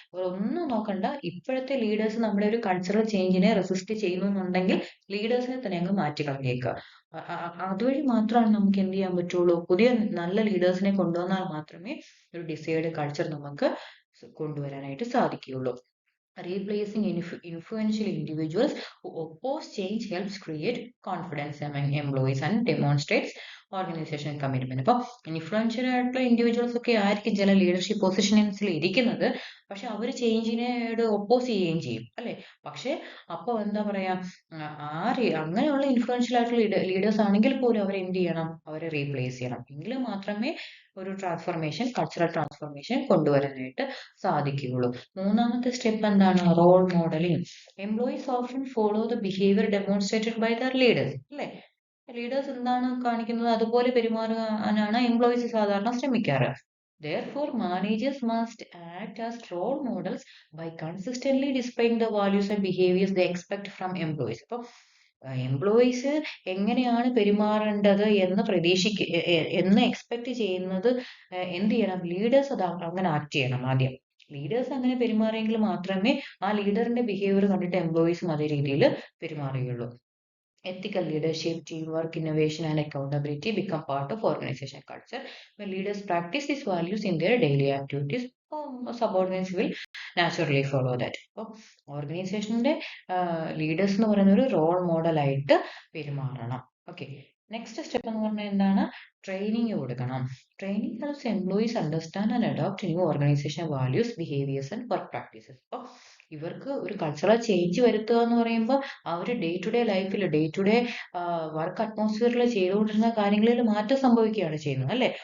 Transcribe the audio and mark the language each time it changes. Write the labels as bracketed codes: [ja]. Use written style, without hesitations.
[ml] ഒന്നും നോക്കണ്ട, ഇപ്പോഴത്തെ ലീഡേഴ്സ് നമ്മുടെ ഒരു കൾച്ചറൽ ചേഞ്ചിനെ റെസിസ്റ്റ് ചെയ്യുന്നുണ്ടെങ്കിൽ ലീഡേഴ്സിനെ തന്നെ അങ്ങ് മാറ്റി കളഞ്ഞേക്കുക. അതുവഴി മാത്രമാണ് നമുക്ക് എന്ത് ചെയ്യാൻ പറ്റുള്ളൂ, പുതിയ നല്ല ലീഡേഴ്സിനെ കൊണ്ടുവന്നാൽ മാത്രമേ ഒരു ഡിസൈഡ് കൾച്ചർ നമുക്ക് കൊണ്ടുവരാനായിട്ട് സാധിക്കുകയുള്ളൂ. [en] Replacing influential individuals who oppose change helps create confidence among employees and demonstrates organisation commitment. [ml] അപ്പോൾ ഇൻഫ്ലുവൻഷ്യൽ ആയിട്ടുള്ള ഇൻഡിവിജ്വൽസ് ഒക്കെ ആയിരിക്കും ചില ലീഡർഷിപ്പ് പൊസിഷൻസിൽ ഇരിക്കുന്നത്, പക്ഷെ അവർ ചേഞ്ചിനോട് ഒപ്പോസ് ചെയ്യുകയും ചെയ്യും അല്ലെ. പക്ഷെ അപ്പോൾ എന്താ പറയാ, അങ്ങനെയുള്ള ഇൻഫ്ലുവൻഷ്യൽ ആയിട്ടുള്ള ലീഡേഴ്സ് ആണെങ്കിൽ പോലും അവരെ എന്ത് ചെയ്യണം, അവരെ റീപ്ലേസ് ചെയ്യണം. എങ്കിൽ മാത്രമേ ഒരു ട്രാൻസ്ഫോർമേഷൻ, കൾച്ചറൽ ട്രാൻസ്ഫോർമേഷൻ കൊണ്ടുവരാനായിട്ട് സാധിക്കുകയുള്ളൂ. മൂന്നാമത്തെ സ്റ്റെപ്പ് എന്താണ്? [en] Role modelling. Employees often follow the behaviour demonstrated by their leaders അല്ലെ. [ml] ലീഡേഴ്സ് എന്താണ് കാണിക്കുന്നത് അതുപോലെ പെരുമാറാനാണ് എംപ്ലോയീസ് സാധാരണ ശ്രമിക്കാറ്. [en] Therefore, managers must act as role models by consistently displaying the values and behaviors they expect from employees. [ml] അപ്പോൾ employees എങ്ങനെയാണ് പെരുമാറേണ്ടത് എന്ന് expect ചെയ്യുന്നത് എന്ത് ചെയ്യണം, ലീഡേഴ്സ് അത് അങ്ങനെ ആക്ട് ചെയ്യണം. ആദ്യം ലീഡേഴ്സ് അങ്ങനെ പെരുമാറിയെങ്കിൽ മാത്രമേ ആ ലീഡറിന്റെ ബിഹേവിയർ കണ്ടിട്ട് എംപ്ലോയീസും അതേ രീതിയിൽ പെരുമാറുകയുള്ളൂ. [en] Ethical leadership, teamwork, innovation, and accountability become part of organization culture. When leaders practice these values in their daily activities, subordinates will naturally follow that. [ml] അപ്പോൾ ഓർഗനൈസേഷന്റെ ലീഡേഴ്സ് എന്ന് പറയുന്ന ഒരു റോൾ മോഡലായിട്ട് പെരുമാറണം. ഓക്കെ, നെക്സ്റ്റ് സ്റ്റെപ്പ് എന്ന് പറഞ്ഞാൽ എന്താണ്? ട്രെയിനിങ് കൊടുക്കണം. [en] Training helps employees understand and adopt new organisation values, behaviours and work practices. [ml] അപ്പോൾ ഇവർക്ക് ഒരു കൾച്ചറൽ ചേഞ്ച് വരുത്തുക എന്ന് പറയുമ്പോൾ അവർ ഡേ ടു ഡേ ലൈഫിൽ, ഡേ ടു ഡേ വർക്ക് അറ്റ്മോസ്ഫിയറിൽ ചെയ്തുകൊണ്ടിരുന്ന കാര്യങ്ങളിൽ മാറ്റം സംഭവിക്കുകയാണ് ചെയ്യുന്നത് അല്ലെ.